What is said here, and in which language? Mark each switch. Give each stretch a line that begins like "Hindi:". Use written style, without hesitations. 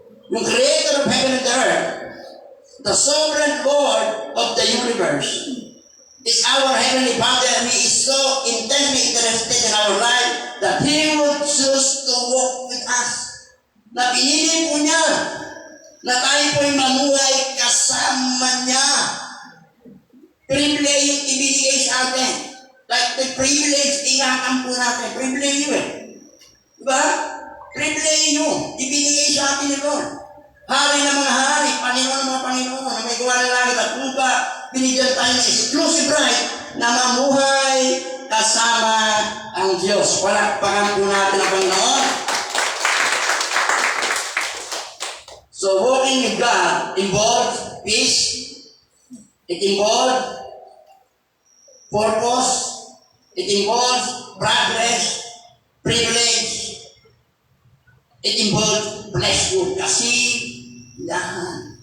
English: Yung Creator of heaven and earth, the sovereign Lord of the universe, is our Heavenly Father, and He is so intensely interested in our life that He would choose to walk with us.
Filipino: Na pinili po niya na tayo po'y mamuhay kasama niya. Privilege yung ibinigay sa atin.
English: Like the privilege,
Filipino: ingatan po natin. Privilege yun eh. Diba? Privilege yun. Ibinigay sa atin ni Lord. Hari ng mga hari, Panginoon ng mga Panginoon, na may gawa ng langit at lupa, binigyan tayo ng
English: exclusive right
Filipino: na mamuhay kasama ang Diyos. Palakpakan po natin ang Panginoon.
English: So walking with God involves peace, it involves purpose, it involves progress, privilege, it involves pleasure,
Filipino: kasiyahan.